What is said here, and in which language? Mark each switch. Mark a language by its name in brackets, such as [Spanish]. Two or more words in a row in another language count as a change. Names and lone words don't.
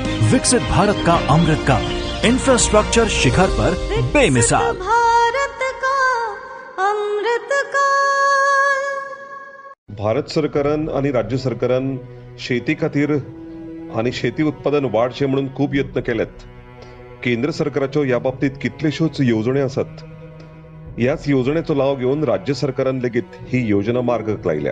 [Hindi] विकसित भारत का अमृत काल, इंफ्रास्ट्रक्चर शिखर पर बेमिसाल। भारत का अमृत काल। [Konkani] भारत सरकारान आणि राज्य सरकारान शेती खातीर आणि शेती उत्पादन वाडचे म्हणून खूप यत्न केलेत. केंद्र सरकाराच्यो ह्या बाबतीत कितल्योश्योच येवजण्यो आसात. ह्याच येवजणेचो लाव घेवन राज्य सरकारान लेगीत ही योजना मार्गाक लायल्या.